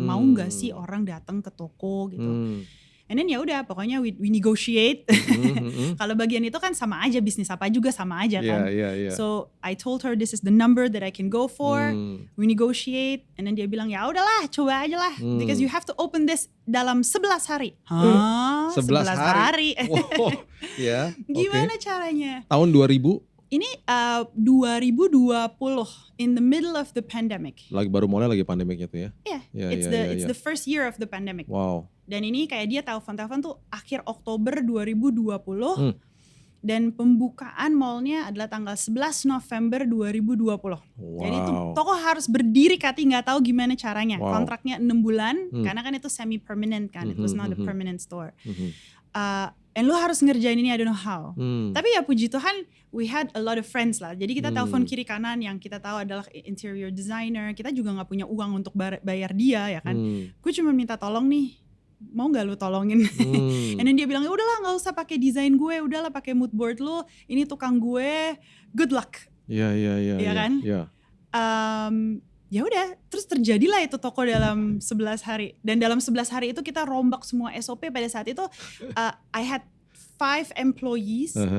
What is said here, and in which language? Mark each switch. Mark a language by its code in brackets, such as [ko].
[id] Mau nggak sih orang datang ke toko gitu. [en] And then [id] ya udah, pokoknya [en] we negotiate. [id] Kalau bagian itu kan sama aja, bisnis apa juga sama aja kan. Yeah. [en] So I told her this is the number that I can go for. We negotiate, and then [id] dia bilang ya udahlah, coba aja lah, [en] because you have to open this [id] dalam 11 hari. 11 hari. Wow. Yeah. Gimana caranya? Tahun 2000? Ini [en] 2020, in the middle of the pandemic. [id] Baru mulai lagi pandemiknya tuh ya? [en] Yeah, it's the first year of the pandemic. Wow. [id] Dan ini kayak dia telepon tuh akhir Oktober 2020. Dan pembukaan mallnya adalah tanggal 11 November 2020. Wow. Jadi itu toko harus berdiri, Kati, nggak tahu gimana caranya. Wow. Kontraknya 6 bulan, karena kan itu semi permanent kan. [en] It was not a permanent store. And [id] lo harus ngerjain ini, [en] I don't know how. [id] Tapi ya puji Tuhan, [en] we had a lot of friends lah. [id] Jadi kita telepon kiri kanan yang kita tahu adalah interior designer. Kita juga nggak punya uang untuk bayar dia, ya kan. Gue cuma minta tolong nih, mau nggak lu tolongin? [en] And then [id] dia bilang, udahlah nggak usah pakai desain gue, udahlah pakai mood board lu. Ini tukang gue, [en] good luck. [id] Iya kan? Iya. Ya udah, terus terjadilah itu toko dalam 11 hari. Dan dalam 11 hari itu kita rombak semua SOP. Pada saat itu [en] I had 5 employees.